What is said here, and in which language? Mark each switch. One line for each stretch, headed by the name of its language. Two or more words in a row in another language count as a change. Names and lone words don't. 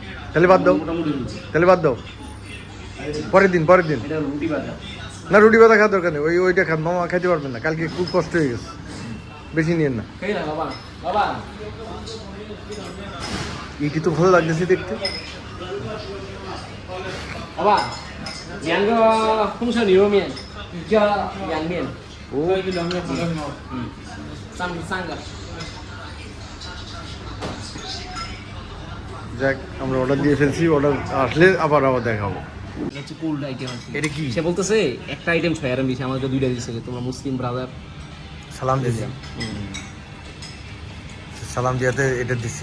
Bangla: তাহলে বাদ দাও, পরের দিন। এটা রুটি ভাজা না, রুটি বাদা খাওয়ার দরকার নেই, ওইটা খান, মামা খাইতে পারবেন না, কালকে খুব কষ্ট হয়ে গেছে, বেশি নিয়েন না। খেয়ে না বাবা এটি তো ভালো লাগতেছে দেখতে।
Chinese: 爸爸，2个红烧牛肉面，一个凉面。
Bangla: ও
Chinese: 三个。
Bangla: যাক, আমরা অর্ডার দিয়ে ফেলছি, অর্ডার আসলে আবার দেখাবো। হচ্ছে কোল্ড আইটেম আছে। এটা কি? সে বলতেছে একটা আইটেম 6 আর বেশি, আমাকে 2টা দিয়েছে।
English: তোমরা Muslim brother
Bangla: সালাম দিছি, সালাম দিয়াতে এটা দিছি।